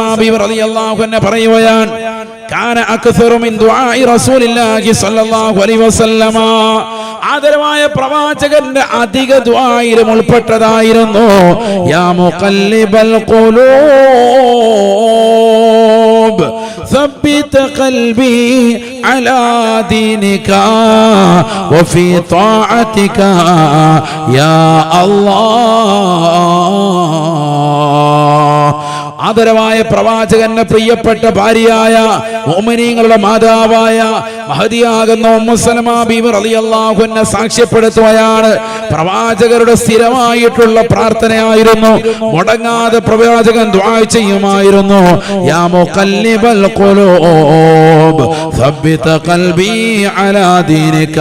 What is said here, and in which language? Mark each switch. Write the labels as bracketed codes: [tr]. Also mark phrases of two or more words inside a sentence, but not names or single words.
[ml] ബീവി [ar] رضي الله عنها [ml] പറയുകയാണ്, [ar] كان أكثر من دعاء رسول الله صلى الله عليه وسلم, [ml] ആദരവായ പ്രവാചകന്റെ അധിക ദുആയിലും ഉൾപ്പെട്ടതായിരുന്നു [ar] يا مقلب القلوب ثبت قلبي على دينك وفي طاعتك يا الله. [ml] ആദരവായ പ്രവാചകന്റെ പ്രിയപ്പെട്ട ഭാര്യയായ മുഅ്മിനീങ്ങളുടെ മാതാവായ മഹദിയാകുന്ന ഉമ്മു സലമ ബീവി [ar] رضي الله عنها [ml] സാക്ഷ്യപ്പെടുത്തുകയാണ്, പ്രവാചകരുടെ സ്ഥിരമായിട്ടുള്ള പ്രാർത്ഥനയായിരുന്നു, മുടങ്ങാതെ പ്രവാചകൻ ദുആ ചെയ്യുമായിരുന്നു, [ar] يا مقلب القلوب ثبت قلبي على دينك.